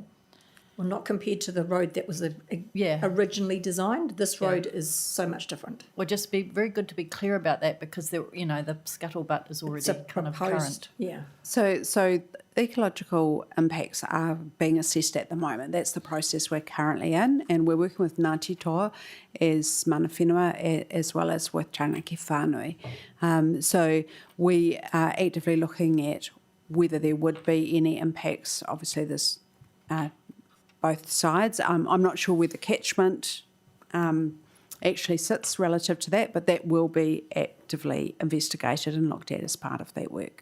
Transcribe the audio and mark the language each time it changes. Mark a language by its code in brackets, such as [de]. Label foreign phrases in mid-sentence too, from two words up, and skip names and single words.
[en] Well, not compared to the road that was originally designed. This road is so much different. Well, just be very good to be clear about that, because the scuttlebutt is already kind of current. Yeah. So ecological impacts are being assessed at the moment. That's the process we're currently in, and we're working with Ngāti Toa as [mi] mana whenua, [en] as well as with Tamariki whānui. So we are actively looking at whether there would be any impacts. Obviously, there's both sides. I'm not sure where the catchment actually sits relative to that, but that will be actively investigated and looked at as part of that work.